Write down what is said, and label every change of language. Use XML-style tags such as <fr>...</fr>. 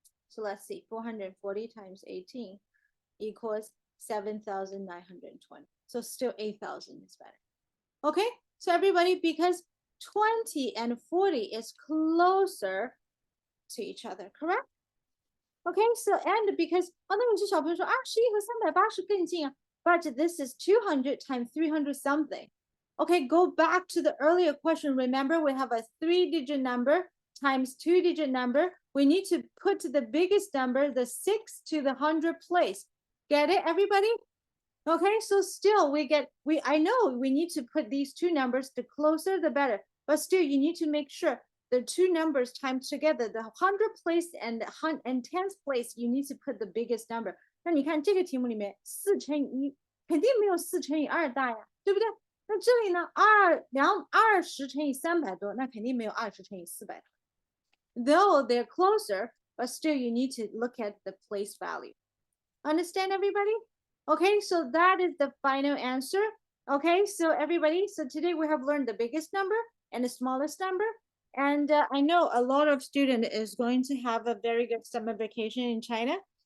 <en>So let's see, 440 times 18 equals 7,920. So still 8,000 is better. Okay, so everybody, because 20 and 40 is closer to each other, correct? Okay, so and because</en> <zh>那有些小朋友说啊，11和380更近啊。</zh> <en>But this is 200 times 300 something. Okay, go back to the earlier question. Remember, we have a 3-digit number times 2-digit number. We need to put the biggest number, the 6 to the 100 place. Get it, everybody? Okay, so still I know we need to put these two numbers, the closer the better. But still, you need to make sure the two numbers timed together, the 100 place and 10th place, you need to put the biggest number.</en> <zh>那你看这个题目里面4乘以1肯定没有4乘以2大呀，对不对？那这里呢20乘以300多，那肯定没有20乘以400多。</zh> <en>Though they're closer, but still you need to look at the place value. Understand, everybody? Okay, so that is the final answer. Okay, so everybody, so today we have learned the biggest number and the smallest number. And I know a lot of students is going to have a very good summer vacation in China.</en>